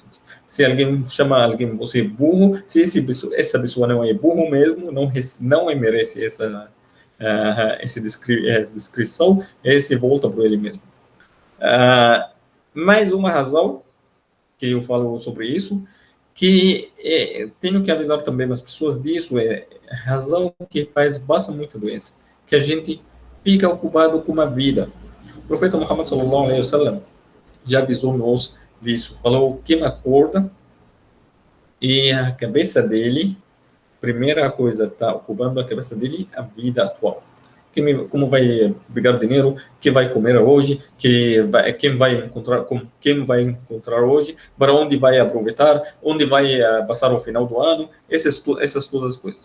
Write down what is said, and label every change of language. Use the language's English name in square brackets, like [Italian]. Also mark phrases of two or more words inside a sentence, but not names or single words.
[Portuguese] Se alguém chama alguém você burro, se essa pessoa não é burro mesmo, não merece essa descrição, se volta para ele mesmo. Mais uma razão que eu falo sobre isso, que tenho que avisar também as pessoas disso, a razão que basta muita doença, que a gente fica ocupado com a vida. O profeta Muhammad [Arabic] صلى الله عليه وسلم [Portuguese] já avisou-nos disso, falou que acorda e a cabeça dele, primeira coisa, está ocupando a cabeça dele, a vida atual. Como vai pegar dinheiro, que vai comer hoje, quem vai encontrar hoje, para onde vai aproveitar, onde vai passar o final do ano, essas todas as coisas.